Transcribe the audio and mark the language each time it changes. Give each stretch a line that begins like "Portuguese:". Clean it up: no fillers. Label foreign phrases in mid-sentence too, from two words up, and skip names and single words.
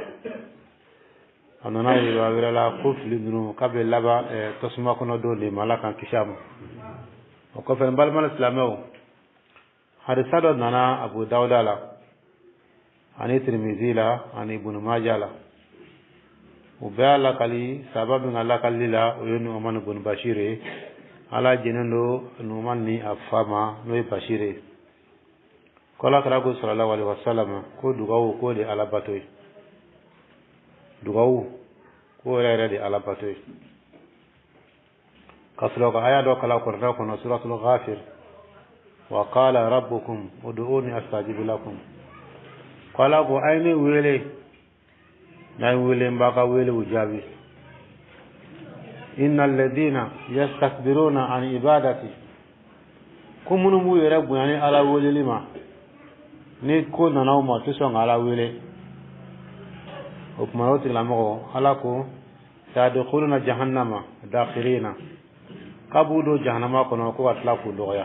Bambara: a nana yiriwa wɛrɛ la ko fili ninnu k'a bɛ laban tasuma kɔnɔ don de ma ala k'an kisi a ma. o kɔfɛ n balima silamɛw, hadisa dɔ nana abu dawuda la ani tirmizi la ani ibn majah la. u bɛɛ y'a lakali sahaba min ka lakali la o ye nu'man ibn bashir ye. ala jɛnen don nu'man ni a fa ma n'o ye bashir ye. ko ala kɛra ko
Arabic: صلى الله عليه وسلم
Bambara: ko dugawu k'o de ala bato ye. dugawu ko yɛrɛ de ala bato ye. ka sɔrɔ ka aya dɔ kala kɔrɔta kɔnɔ suratul ghafir
Arabic: وقال ربكم ادعوني أستجب لكم.
Bambara: ko ala ko a ye ne wele n'a ye wele n b'a ka wele u jaabi.
Arabic: إن الذين يستكبرون عن عبادتي,
Bambara: ko minnu b'u yɛrɛ bonya ni ala weleli ma ni ko nana u ma tɛ sɔn ka ala wele. o kuma o tigilamɔgɔ ala ko
Arabic: سيدخلون جهنم داخرين,
Bambara: k'a b'u don jahanama kɔnɔ ko ka tila k'u dɔgɔya.